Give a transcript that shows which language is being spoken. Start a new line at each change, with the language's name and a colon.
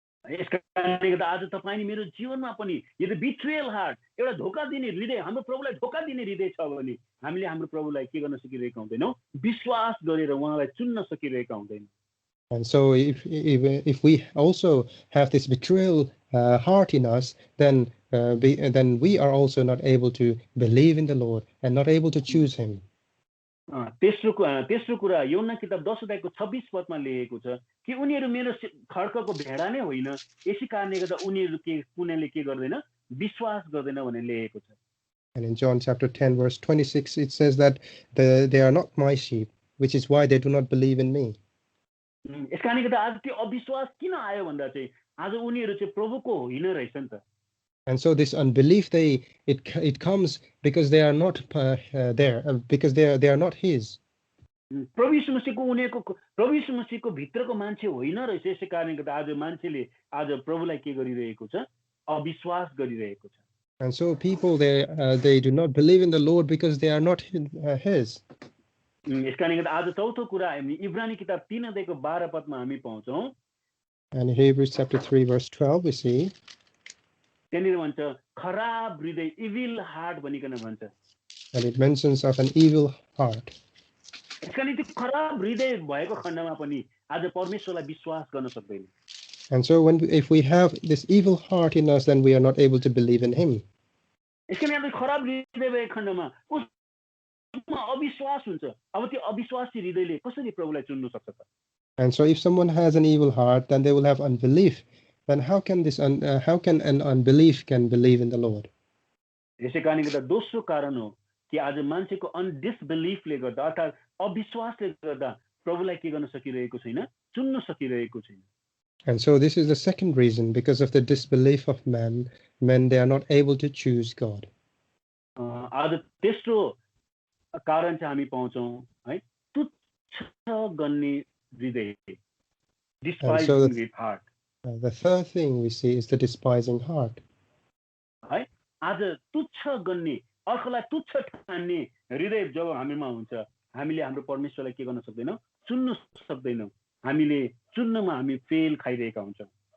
Nepali: यसकारणले गर्दा आज तपाईं नि मेरो जीवनमा पनि यदि बिट्रेयल हार्ट एउटा धोका दिने हृदय हाम्रो प्रभुलाई धोका दिने हृदय छ भने हामीले हाम्रो प्रभुलाई के गर्न सकिरहेका हुँदैनौँ विश्वास गरेर उहाँलाई चुन्न सकिरहेका हुँदैनौँ.
English: And so if we also have this betrayal heart in us, then we are also not able to believe in the Lord and not able to choose him.
Nepali: तेस्रो कुरा योना किताब 10 अध्यायको 26 पदमा लेखेको छ कि उनीहरू मेरो खड्कको भेडा नै होइन यसै कारणले गर्दा उनीहरू कुनैले के गर्दैन विश्वास गर्दैन भनेर लेखेको छ.
English: And in John chapter 10 verse 26 it says that they are not my sheep, which is why they do not believe in me.
Nepali: यसकारणले गर्दा आज त्यो अविश्वास किन आयो भन्दा चाहिँ आज उनीहरू चाहिँ प्रभुको होइन रहेछ नि त.
English: And so this unbelief it comes because they are not there because they are not his.
Nepali: प्रभु यीशु मसीहको भित्रको मान्छे होइन रहेछ यसै कारणले गर्दा आज मान्छेले आज प्रभुलाई के गरिरहेको छ अविश्वास गरिरहेको छ.
English: And so people they do not believe in the Lord because they are not his.
Nepali: यसकारणले गर्दा आज चौथो कुरा हामी इब्रानी किताब 3 अध्यायको 12 पदमा हामी पाउँछौँ.
English: And in Hebrews chapter 3 verse 12 we see
Nepali: त्यहाँनिर भन्छ खराब हृदय इभिल हार्ट भनिकन भन्छ.
English: And it mentions of an evil heart.
Nepali: यसकारण त्यो खराब हृदय भएको खण्डमा पनि आज परमेश्वरलाई विश्वास गर्न सक्दैन.
English: And so if we have this evil heart in us then we are not able to believe in him.
Nepali: यसकारण यहाँ खराब हृदय भएको खण्डमा उसमा अविश्वास हुन्छ. अब त्यो अविश्वासी हृदयले कसरी प्रभुलाई चुन्न सक्छ त?
English: And so if someone has an evil heart then they will have unbelief. Then how can an unbelief can believe in the Lord?
Nepali: यसै कारणले गर्दा दोस्रो कारण हो कि आज मान्छेको अनडिसबिलिफले गर्दा अर्थात् अविश्वासले गर्दा प्रभुलाई के गर्न सकिरहेको छैन चुन्न सकिरहेको छैन.
English: And so this is the second reason because of the disbelief of men they are not able to choose God.
Nepali: आज तेस्रो कारण चाहिँ हामी पाउँछौँ है तुच्छ गर्ने हृदय despising heart.
English: The third thing we see is the despising heart.
Nepali: है आज तुच्छ गर्ने अर्कोलाई तुच्छ ठान्ने हृदय जब हामीमा हुन्छ हामीले हाम्रो परमेश्वरलाई के गर्न सक्दैनौँ चुन्न सक्दैनौँ. हामीले चुन्नमा हामी फेल खाइरहेका हुन्छौँ.